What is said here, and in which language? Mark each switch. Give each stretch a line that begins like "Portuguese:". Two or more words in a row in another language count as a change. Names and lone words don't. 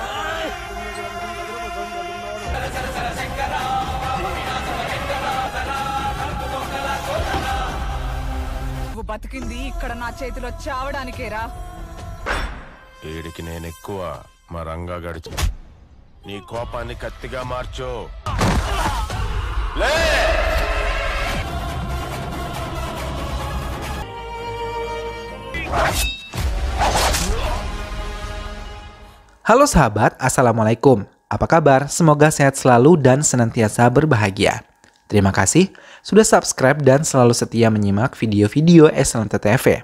Telugu: నువ్వు బతికింది ఇక్కడ నా చేతిలో చావడానికేరా. వీడికి నేను ఎక్కువ మా రంగా గడిచి నీ కోపాన్ని కత్తిగా మార్చో. లే
Indonesian: Halo sahabat, Assalamualaikum. Apa kabar? Semoga sehat selalu dan senantiasa berbahagia. Terima kasih sudah subscribe dan selalu setia menyimak video-video Excellent TV.